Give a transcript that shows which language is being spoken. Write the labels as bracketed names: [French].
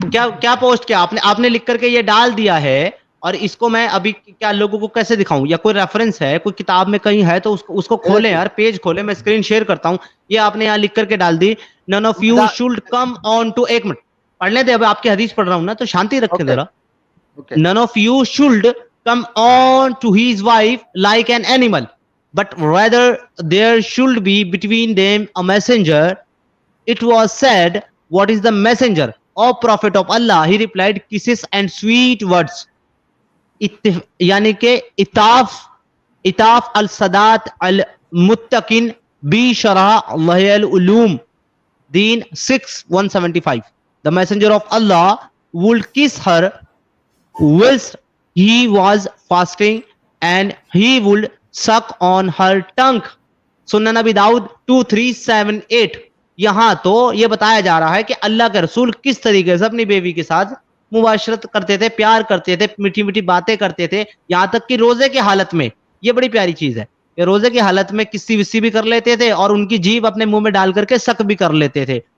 [Urdu] کیا پوسٹ کیا آپ نے لکھ کر کے یہ ڈال دیا ہے, اور اس کو میں ابھی کیا لوگوں کو کیسے دکھاؤں؟ یا کوئی ریفرنس ہے, کوئی کتاب میں کہیں ہے تو اس کو کھولیں دیکھیے, یار, پیج کھولیں, میں اسکرین شیئر کرتا ہوں. یہ آپ نے یہاں لکھ کر کے ڈال دی, [English] none of you should come on to, [Urdu] ایک منٹ پڑھنے دے, اب آپ کی حدیث پڑھ رہا ہوں نا, تو شانتی رکھیں اوکے ذرا. Okay, [English] None of you should come on to his wife like an animal, but rather there should be between them a messenger. It was said, what is the messenger? O prophet of Allah. He replied, kisses and sweet words. [Urdu] یعنی کہ اطاف السادات المتقین be شرح وحی العلوم دین 6:175. [English] The messenger of Allah would kiss her whilst he was fasting, and he would suck on her tongue. [Urdu] سنن نبی داؤد 2378. یہاں تو یہ بتایا جا رہا ہے کہ اللہ کے رسول کس طریقے سے اپنی بیوی کے ساتھ مباشرت کرتے تھے, پیار کرتے تھے, میٹھی میٹھی باتیں کرتے تھے, یہاں تک کہ روزے کی حالت میں. یہ بڑی پیاری چیز ہے کہ روزے کی حالت میں کسی وسی بھی کر لیتے تھے, اور ان کی جیب اپنے منہ میں ڈال کر کے سک بھی کر لیتے تھے.